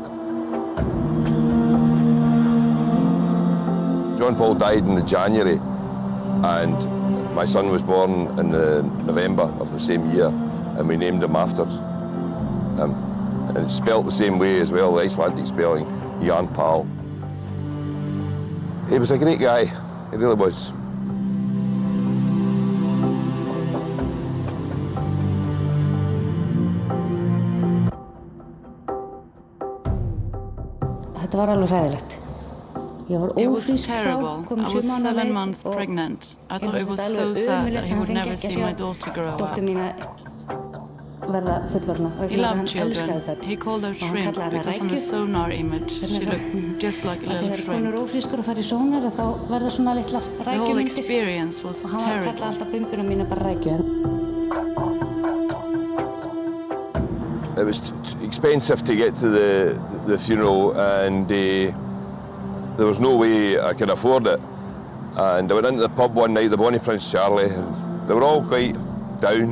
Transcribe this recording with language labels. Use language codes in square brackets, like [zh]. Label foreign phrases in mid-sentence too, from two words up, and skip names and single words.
[en] John Paul died in January, and my son was born in November of the same year, and we named him after him. And it's spelled the same way as well, the Icelandic spelling, Jan Paul. He was a great guy, he really was. [is] Þetta var alveg hræðilegt. Ég var ófrísk þá, kom 7 mánaða leið og ég fannst þetta alveg ömurlegt að hann fengi ekki að sjá dóttur mína verða fullorðna og ég hann elskaði börn og hann kallaði hana rækju. Þegar konur ófrískur og fara í sónar þá verða svona litlar rækjumyndir og hann kallaði alltaf bumbuna mína bara rækju. [en] It was expensive to get to the funeral, and there was no way I could afford it. And I went into the pub one night, the Bonnie Prince Charlie, and they were all quite down.